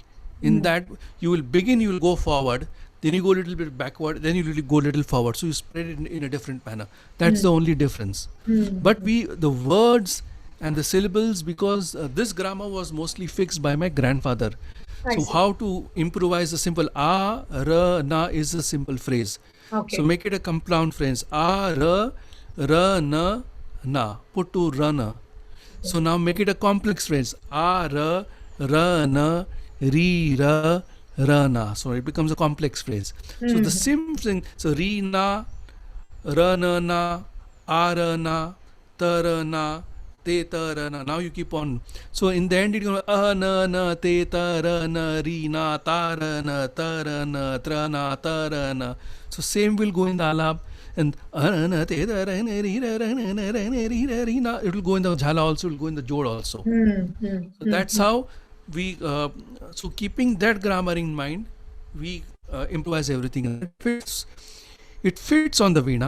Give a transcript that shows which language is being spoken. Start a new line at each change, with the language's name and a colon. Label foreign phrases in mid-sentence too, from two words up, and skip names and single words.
English: In that you will begin, you will go forward, then you go a little bit backward, then you will go a little forward. So you spread it in a different manner. That's the only difference. But the words and the syllables, because this grammar was mostly fixed by my grandfather. So how to improvise a simple a, ra, na is a simple phrase. Okay. So make it a compound phrase. A, ra, na. Put to rana. So now make it a complex phrase. A, ra, na, ri, ra, na. So it becomes a complex phrase. So the same thing. So ri, na, ra, na, a, na, ta, na, te, ta, na. Now you keep on. So in the end it goes a, na, te, ta, na, ri, na, ta, na, ta, na, tra, na, ta, na. So same will go in the alap. And it will go in the jhala also, it will go in the jod also. So that's how we, so keeping that grammar in mind, we improvise everything. It fits on the Veena.